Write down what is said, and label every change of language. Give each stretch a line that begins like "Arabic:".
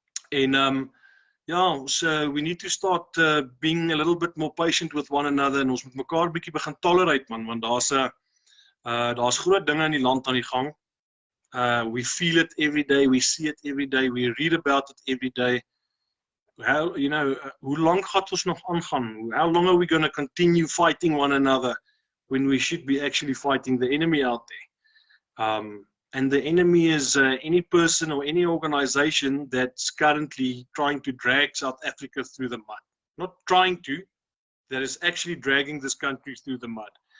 Afrikaans: En ja,
English: we need to start being a little bit more patient with one another,
Afrikaans: en ons moet mekaar bietjie begin tolerate, man, want daar's groot dinge in die land aan die gang.
English: We feel it every day, we see it every day, we read about it every day. How, you know,
Afrikaans: hoe lank gaan ons nog aangaan?
English: How long are we going to continue fighting one another when we should be actually fighting the enemy out there? And the enemy is any person or any organization that's currently trying to drag South Africa through the mud. Not trying to, that is actually dragging this country through the mud.